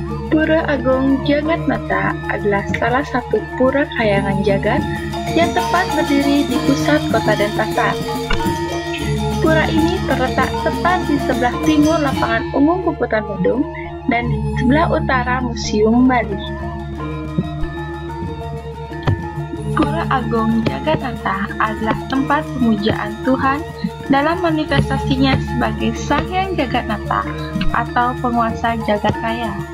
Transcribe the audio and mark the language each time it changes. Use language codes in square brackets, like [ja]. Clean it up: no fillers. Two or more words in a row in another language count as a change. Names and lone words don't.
[id] Pura Agung Jagatnata adalah salah satu pura kayangan jagat yang tepat berdiri di pusat kota Denpasar. Pura ini terletak tepat di sebelah timur lapangan umum Puputan Badung dan di sebelah utara Museum Bali. Pura Agung Jagatnata adalah tempat pemujaan Tuhan dalam manifestasinya sebagai Sang Hyang Jagatnata atau penguasa jagat raya.